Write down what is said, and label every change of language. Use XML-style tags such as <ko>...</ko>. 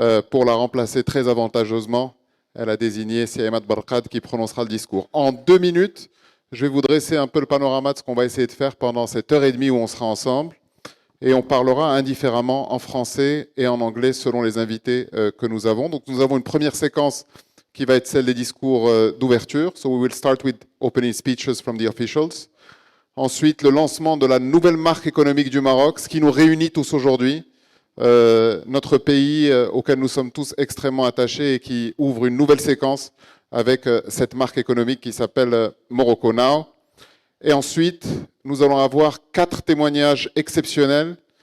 <fr>Pour la remplacer très avantageusement, elle a désigné Siamat Barkad qui prononcera le discours. En 2 minutes, je vais vous dresser un peu le panorama de ce qu'on va essayer de faire pendant cette heure et demie où on sera ensemble. Et on parlera indifféremment en français et en anglais selon les invités que nous avons. Donc nous avons une première séquence qui va être celle des discours d'ouverture.</fr> <en>So we will start with opening speeches from the officials.</en> <fr>Ensuite, le lancement de la nouvelle marque économique du Maroc, ce qui nous réunit tous aujourd'hui. Notre pays auquel nous sommes tous extrêmement attachés et qui ouvre une nouvelle séquence avec cette marque économique qui s'appelle Morocco Now. Et ensuite, nous allons avoir 4 témoignages exceptionnels.</fr>